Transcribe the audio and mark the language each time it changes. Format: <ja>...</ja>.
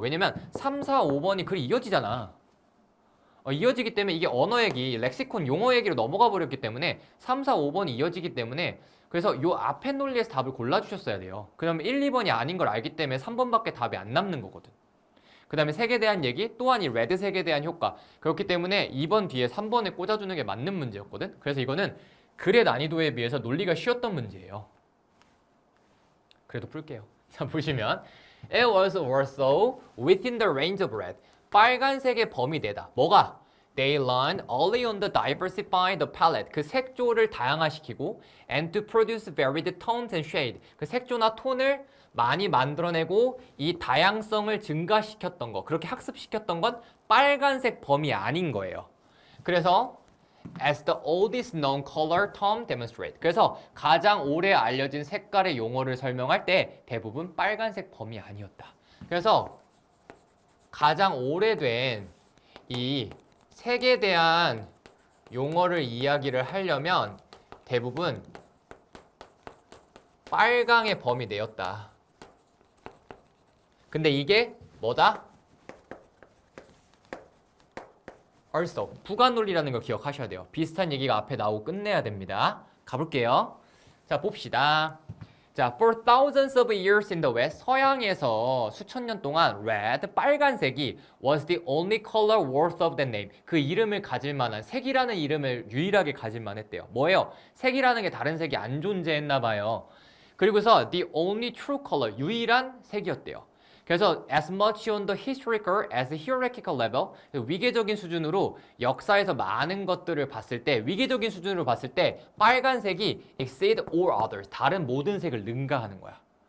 <ko>왜냐면 3, 4, 5번이 글이 이어지잖아. 이어지기 때문에 이게 언어 얘기, 렉시콘 용어 얘기로 넘어가 버렸기 때문에 3, 4, 5번이 이어지기 때문에 그래서 요 앞에 논리에서 답을 골라주셨어야 돼요. 그러면 1, 2번이 아닌 걸 알기 때문에 3번밖에 답이 안 남는 거거든. 그 다음에 색에 대한 얘기, 또한 이 레드색에 대한 효과. 그렇기 때문에 2번 뒤에 3번에 꽂아주는 게 맞는 문제였거든. 그래서 이거는 글의 난이도에 비해서 논리가 쉬웠던 문제예요. 그래도 풀게요.</ko> <en>자, 보시면 It was also within the range of red.</en> <ko>빨간색의 범위 내다. 뭐가?</ko> <en>They learned only on the diversify the palette.</en> <ko>그 색조를 다양화시키고</ko> <en>and to produce varied tones and shade.</en> <ko>그 색조나 톤을 많이 만들어내고 이 다양성을 증가시켰던 거. 그렇게 학습시켰던 건 빨간색 범위 아닌 거예요.</ko> <en>그래서 as the oldest known color term demonstrate.</en> <ko>그래서 가장 오래 알려진 색깔의 용어를 설명할 때 대부분 빨간색 범위 아니었다. 그래서 가장 오래된 이 색에 대한 용어를 이야기를 하려면 대부분 빨강의 범위 내였다. 근데 이게 뭐다? also 부가 논리라는 거 기억하셔야 돼요. 비슷한 얘기가 앞에 나오고 끝내야 됩니다. 가볼게요. 자, 봅시다.</ko> <en>자, for thousands of years in the West,</en> <ko>서양에서 수천 년 동안</ko> <en>red,</en> <ko>빨간색이</ko> <en>was the only color worth of the name.</en> <ko>그 이름을 가질 만한, 색이라는 이름을 유일하게 가질 만했대요. 뭐예요? 색이라는 게 다른 색이 안 존재했나 봐요.</ko> <en>그리고서 the only true color,</en> <ko>유일한 색이었대요. 그래서</ko> <en>as much on the historical as hierarchical level,</en> <ko>위계적인 수준으로 역사에서 많은 것들을 봤을 때, 위계적인 수준으로 봤을 때 빨간색이</ko> <en>exceed all others,</en> <ko>다른 모든 색을 능가하는 거야.</ko>